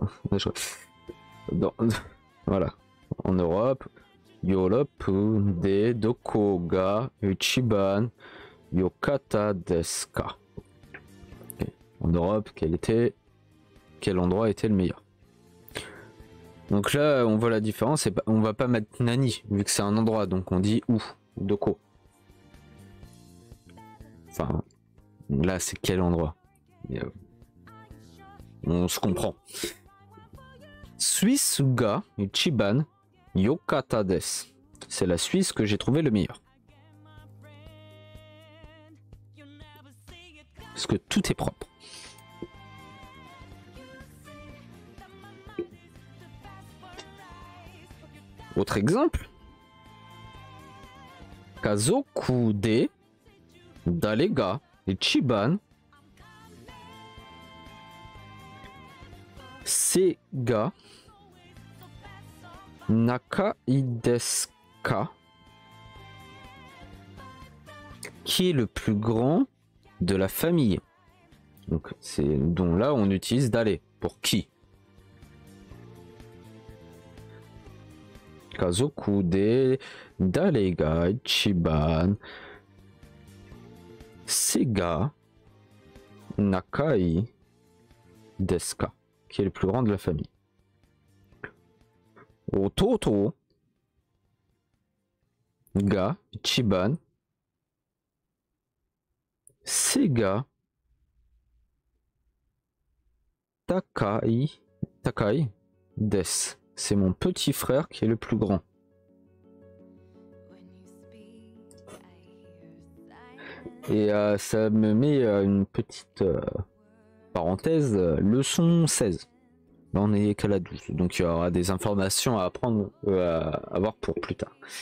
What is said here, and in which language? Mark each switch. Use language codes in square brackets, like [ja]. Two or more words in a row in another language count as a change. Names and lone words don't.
[fr] Voilà. En Europe, [ja] ヨーロッパでどこが一番良かったですか? [fr] Okay. En Europe, quel endroit était le meilleur? Donc là, on voit la différence. On va pas mettre nani vu que c'est un endroit, donc on dit où, doko. Enfin, là, c'est quel endroit? On se comprend. [ja] スイスが一番良かったです. [fr] C'est la Suisse que j'ai trouvé le meilleur. Parce que tout est propre. Autre exemple. [ja] 家族で誰が一番背がなかいですか? [fr] Qui est le plus grand de la famille? Donc là on utilise d'aller pour qui? [ja] 家族で誰が一番背がなかいですか? [fr] Qui est le plus grand de la famille? [ja] 弟が一番背が高いです. [fr] C'est mon petit frère qui est le plus grand. Et ça me met une petite parenthèse, leçon 16. Là on est qu'à la 12, donc il y aura des informations à apprendre, à voir pour plus tard.